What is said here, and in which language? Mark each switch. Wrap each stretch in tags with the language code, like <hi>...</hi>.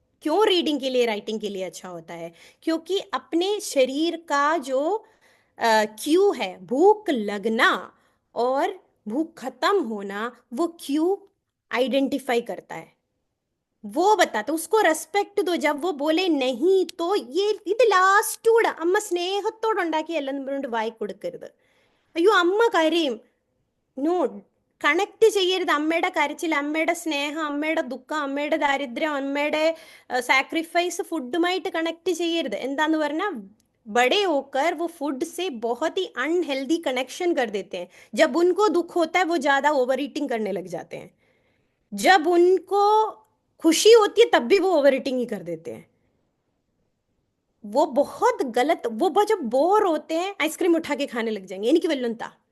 <hi>क्यों रीडिंग के लिए, राइटिंग के लिए अच्छा होता है? क्योंकि अपने शरीर का जो क्यू है, भूख लगना और भूख खत्म होना, वो क्यू आइडेंटिफाई करता है, वो बताता, उसको रेस्पेक्ट दो। जब वो बोले नहीं तो</hi> <ml>ഇത് ലാസ്റ്റൂടെ അമ്മ സ്നേഹത്തോടെ ഉണ്ടാക്കിയല്ലെന്ന് പറഞ്ഞിട്ട് വായി കൊടുക്കരുത്. അയ്യോ അമ്മ കരയും, നോ, കണക്ട് ചെയ്യരുത് അമ്മയുടെ കരച്ചിൽ, അമ്മയുടെ സ്നേഹം, അമ്മയുടെ ദുഃഖം, അമ്മയുടെ ദാരിദ്ര്യം, അമ്മയുടെ സാക്രിഫൈസ് ഫുഡുമായിട്ട് കണക്ട് ചെയ്യരുത്। എന്താന്ന് പറഞ്ഞാൽ</ml> <hi>बड़े होकर वो फूड से बहुत ही अनहेल्दी कनेक्शन कर देते हैं। जब उनको दुख होता है वो ज्यादा ओवर ईटिंग करने लग जाते हैं, जब उनको खुशी होती है तब भी वो ओवर ईटिंग ही कर देते हैं। वो बहुत गलत, जब बोर होते हैं आइसक्रीम उठा के खाने लग जाएंगे, इनकी वल्लनता।</hi>